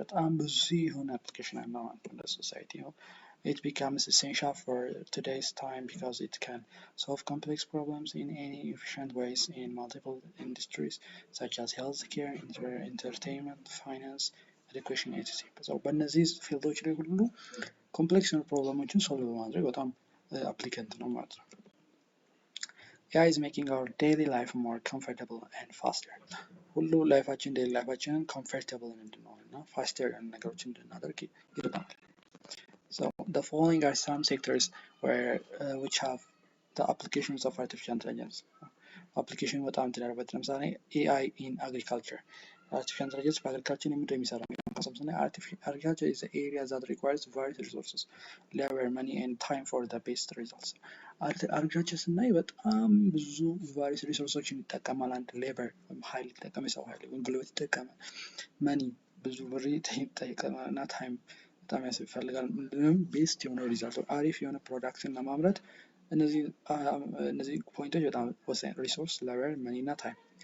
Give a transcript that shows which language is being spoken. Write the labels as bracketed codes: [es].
[am] በጣም ብዙ የሆነ application አለው ማለት ነው ለሶሳይቲ ነው። [en] It becomes essential for today's time because it can solve complex problems in any efficient ways in multiple industries such as healthcare, entertainment, finance, education, etc. [am] So በእነዚህ ፊልዶች ላይ ሁሉ ኮምፕሌክስ የሆኑ ፕሮብለሞችን ሶልቭ በማድረግ በጣም አፕሊካንት ነው ማለት ነው። [en] AI is making our daily life more comfortable and faster. [am] ሁሉ ላይፋችን ዴይሊ ላይፋችንን ኮምፎርታብል እንድንሆን እና ፋስተር የሆኑ ነገሮችን እንድናደርግ ይረዳናል። [en] So the following are some sectors which have the applications of artificial intelligence. Application [am] በጣም ትዳርበት ለምሳሌ [en] AI in agriculture. [am] Artificial intelligence በአግሪካልቸር ምንድነው የሚሰራው? [en] Agriculture is the area that requires various resources, labor, money and time for the best results. [am] አግሪካልቸር ስናይ በጣም ብዙ ቫሪስ ሪሶርሶችን ይጠቀማል። አንድ ሌበር ኃይል ይጠቀማል፣ የሰው ኃይል ወይም ጉልበት ይጠቀማል። መኒ ብዙ ብር ይጠቀማል እና ታይም በጣም ያስፈልጋል። ምንድነው ቤስት የሆነ ሪዛልት አሪፍ የሆነ ፕሮዳክትን ለማምረት እነዚህ ፖይንቶች በጣም ወሳኝ ሪሶርስ፣ ሌበር፣ መኒ እና ታይም።